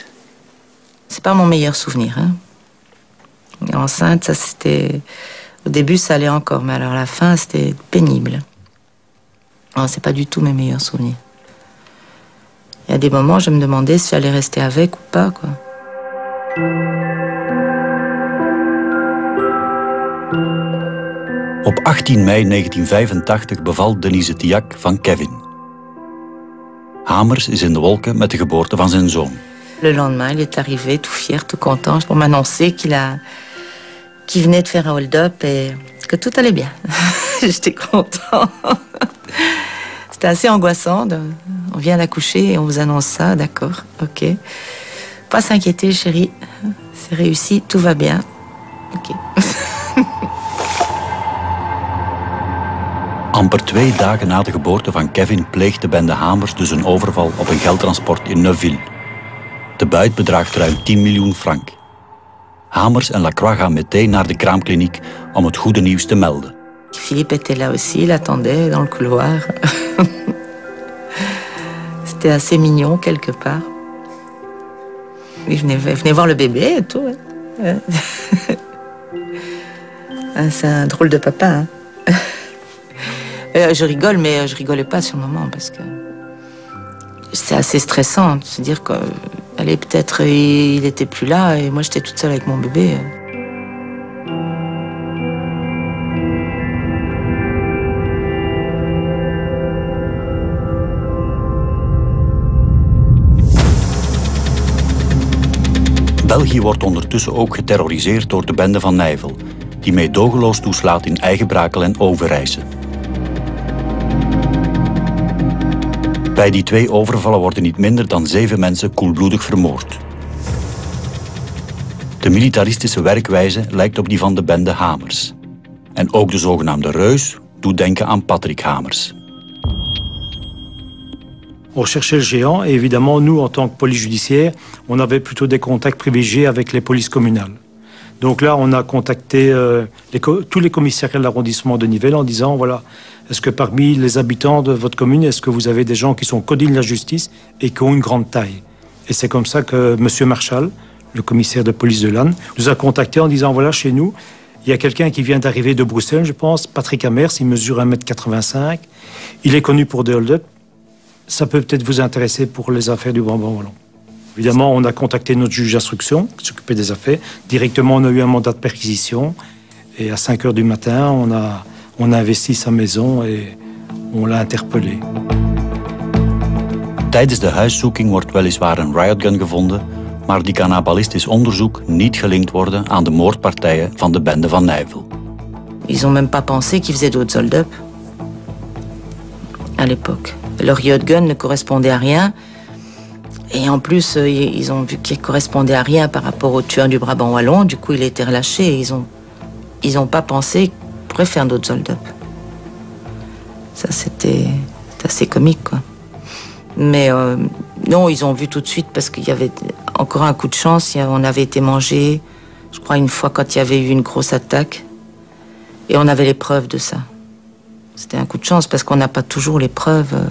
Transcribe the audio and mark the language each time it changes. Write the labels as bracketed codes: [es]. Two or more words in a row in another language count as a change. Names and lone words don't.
[fr] C'est pas mon meilleur souvenir, hein. Enceinte, ça c'était... Au début, ça allait encore, mais alors à la fin, c'était pénible. Non, c'est pas du tout mes meilleurs souvenirs. Il y a des moments, je me demandais si j'allais rester avec ou pas, quoi. [nl] Op 18 mei 1985 bevalt Denise Tiac van Kevin. Hamers is in de wolken met de geboorte van zijn zoon. [fr] Le lendemain, il est arrivé tout fier, tout content pour m'annoncer qu'il venait de faire un hold-up et que tout allait bien. J'étais content. C'était assez angoissant. On vient d'accoucher et on vous annonce ça, d'accord, ok. Pas s'inquiéter, chérie. C'est réussi, tout va bien. Ok. [nl] Amper 2 dagen na de geboorte van Kevin pleegt de bende Hamers dus een overval op een geldtransport in Neuville. De buit bedraagt ruim 10 miljoen frank. Hamers en Lacroix gaan meteen naar de kraamkliniek om het goede nieuws te melden. [fr] Philippe était là aussi, il attendait dans le couloir. C'était assez mignon quelque part. Il venait voir le bébé et tout. Hein. C'est un drôle de papa. Hein. Je rigole, mais je rigolais pas sur le moment parce que c'est assez stressant de se dire qu'allez, peut-être il était plus là et moi j'étais toute seule avec mon bébé. [nl] België wordt ondertussen ook geterroriseerd door de bende van Nijvel, die meedogenloos toeslaat in Eigenbrakel en Overijse. Bij die 2 overvallen worden niet minder dan 7 mensen koelbloedig vermoord. De militaristische werkwijze lijkt op die van de bende Hamers. En ook de zogenaamde reus doet denken aan Patrick Hamers. [fr] On recherchait le géant et évidemment, nous, en tant que police judiciaire, on avait plutôt des contacts privilégiés avec les polices communales. Donc là, on a contacté tous les commissariats de l'arrondissement de Nivelles en disant, voilà, est-ce que parmi les habitants de votre commune, est-ce que vous avez des gens qui sont connus de la justice et qui ont une grande taille? Et c'est comme ça que M. Marchal, le commissaire de police de Lannes, nous a contactés en disant, voilà, chez nous, il y a quelqu'un qui vient d'arriver de Bruxelles, je pense, Patrick Hamers, il mesure 1,85 m. Il est connu pour des hold-up. Ça peut peut-être vous intéresser pour les affaires du Brabant wallon. Évidemment, on a contacté notre juge d'instruction qui s'occupait des affaires. Directement, on a eu un mandat de perquisition. Et à 5 h du matin, on a investi sa maison et on l'a interpellé. [nl] Tijdens de huiszoeking wordt weliswaar een riotgun gevonden, maar die kan na ballistisch onderzoek niet gelinkt worden aan de moordpartijen van de bende van Nijvel. [fr] Ils ont même pas pensé qu'ils faisaient d'autres hold-up à l'époque. Leur riot gun ne correspondait à rien. Et en plus, ils ont vu qu'il correspondait à rien par rapport au tueur du Brabant wallon. Du coup, il a été relâché. Ils ont pas pensé qu'ils pourraient faire d'autres hold-up. Ça, c'était assez comique, quoi. Mais non, ils ont vu tout de suite parce qu'il y avait encore un coup de chance. On avait été mangé, je crois, une fois quand il y avait eu une grosse attaque. Et on avait les preuves de ça. C'était un coup de chance parce qu'on n'a pas toujours les preuves.